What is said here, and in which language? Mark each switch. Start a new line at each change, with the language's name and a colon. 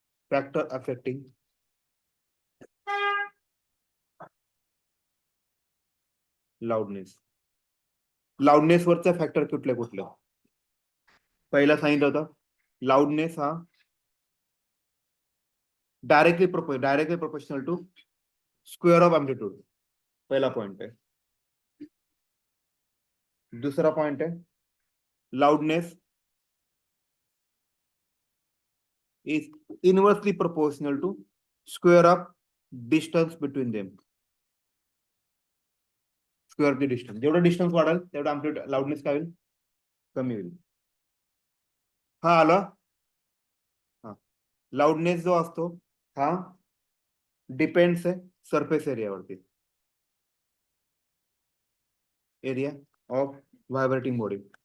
English: Factor affecting loudness.
Marathi: Loudness वरचा factor कुठले कुठले? पहिला सांगितलं होतं लाउडनेस हा
English: Directly proportional to square of amplitude.
Marathi: पहिला पॉइंट आहे.
Hindi: दूसरा पॉइंट है
English: Loudness is inversely proportional to square of distance between them. Square of the distance,
Marathi: जेवढं डिस्टन्स वाढेल तेवढं अँप्लिट्यूड लाउडनेस काय होईल? कमी होईल. हा आला. हा, लाउडनेस जो असतो हा डिपेंड्स आहे surface एरियावरती, area of vibrating body.